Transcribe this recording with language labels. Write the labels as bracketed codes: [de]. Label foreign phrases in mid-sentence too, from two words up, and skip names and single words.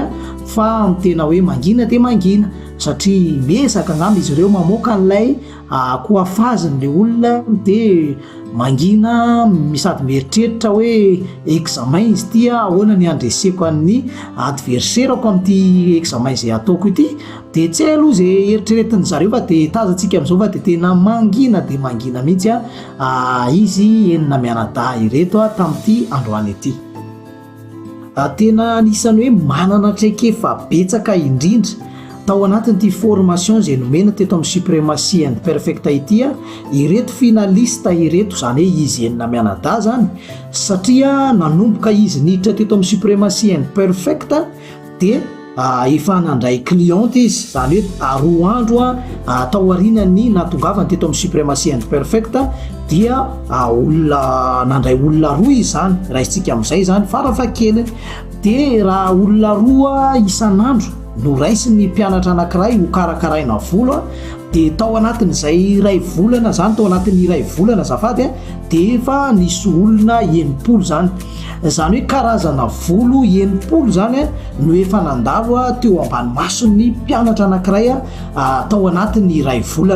[mg] fa tena hoe mangina dia mangina satria miezaka angamba izy ireo mamoaka n'ilay koafazan'ilay olona dia mangina sady mieritreritra hoe examen izy ity ahoana ny andreseko amin'ny adversairako amin'ity examen izay ataoko ity dia tsy aloha izay eritreretin'ny zareo fa dia tazantsika amin'izao fa dia tena mangina dia mangina mihitsy izy enina mianadahy ireto tamin'ity androany ity. Tena anisan'ny hoe manana traikefa betsaka indrindra tao anatin'ity formation izay nomena teto amin'ny suprématie and perfect ity ireto finalista ireto zany hoe izy enina mianadahy zany satria nanomboka izy niditra teto amin'ny suprématie and perfect dia efa nandray cliente izy zany hoe roa andro tao aorianany natongavany teto amin'ny suprématie and perfect dia olona nandray olona roa izy zany raisitsika amin'izay zany farafakely dia raha olona roa isan'andro no raisy ny mpianatra anankiray ho karakaraina volo dia tao anatin'izay iray volana zany tao anatin'ny iray volana zafady dia efa nisy olona 90 zany hoe karazana volo 90 zany no efa nandalo teo ambany mason'ny mpianatra anankiray tao anatin'ny iray volana.